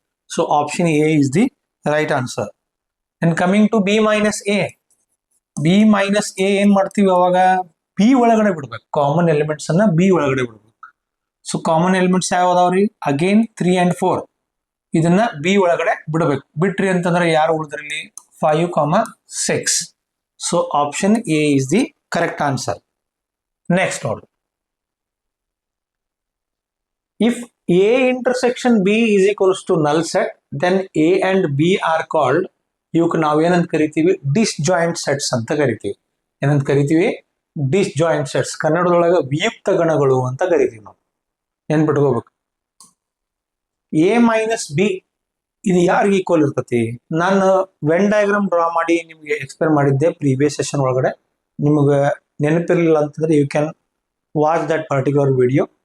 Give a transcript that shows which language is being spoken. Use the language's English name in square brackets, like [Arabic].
[English] So option A is the right answer. And coming to b minus a. [Kannada] b minus a ಏನ್ ಮಾಡ್ತೀವಿ ಅವಾಗ? b ಒಳಗಡೆ ಬಿಡ್ಬೇಕು. Common elements ಅನ್ನ b ಒಳಗಡೆ ಬಿಡ್ಬೇಕು. So common elements ಯಾವ್ದಾವ್ರಿ? Again 3 and 4 ಇದನ್ನ b ಒಳಗಡೆ ಬಿಡ್ಬೇಕು. ಬಿಟ್ರಿ ಅಂತಂದ್ರೆ ಯಾರು ಉಳಿದ್ರಲ್ಲಿ? 5, 6. [English] So option A is the correct answer. [Kannada] Next ನೋಡ್ರಿ, [English] if A intersection B is equals to null set, then A and B are called, [Kannada] ಇವಕ್ಕೆ ನಾವು ಏನಂತ ಕರಿತೀವಿ? ಡಿಸ್ಜಾಯಿಂಟ್ ಸೆಟ್ಸ್ ಅಂತ ಕರಿತೀವಿ. ಏನಂತ ಕರಿತೀವಿ? Disjoint sets. ಕನ್ನಡದೊಳಗೆ ವಿಯುಕ್ತ ಗಣಗಳು ಅಂತ ಕರಿತೀವಿ ನಾವು. ನೆನ್ಪಿಟ್ಕೋಬೇಕು. ಎ ಮೈನಸ್ ಬಿ ಇದು ಯಾರಿಗೆ ಈಕ್ವಲ್ ಇರ್ತತಿ? ನಾನು ವೆನ್ ಡಯಾಗ್ರಾಮ್ ಡ್ರಾ ಮಾಡಿ ನಿಮಗೆ ಎಕ್ಸ್ಪ್ಲೇನ್ ಮಾಡಿದ್ದೆ ಪ್ರೀವಿಯಸ್ ಸೆಷನ್ ಒಳಗಡೆ. ನಿಮಗೆ ನೆನಪಿರಲಿಲ್ಲ ಅಂತಂದ್ರೆ [English] You can watch that particular video.